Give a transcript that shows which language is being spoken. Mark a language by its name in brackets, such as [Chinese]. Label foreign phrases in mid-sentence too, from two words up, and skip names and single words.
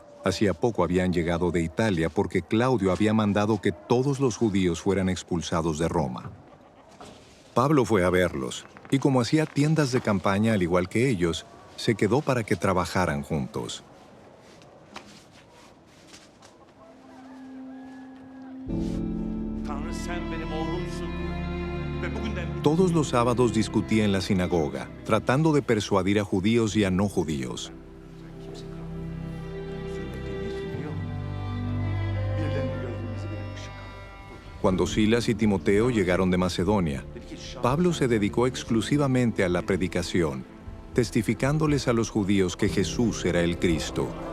[Spanish] Hacía poco habían llegado de Italia porque Claudio había mandado que todos los judíos fueran expulsados de Roma. Pablo fue a verlos, y como hacía tiendas de campaña al igual que ellos, se quedó para que trabajaran juntos. [Turkish] Tanrı, sen benim oğlumsun. Ve bugünden [Spanish] Todos los sábados discutía en la sinagoga, tratando de persuadir a judíos y a no judíos. Cuando Silas y Timoteo llegaron de Macedonia, Pablo se dedicó exclusivamente a la predicación, testificándoles a los judíos que Jesús era el Cristo.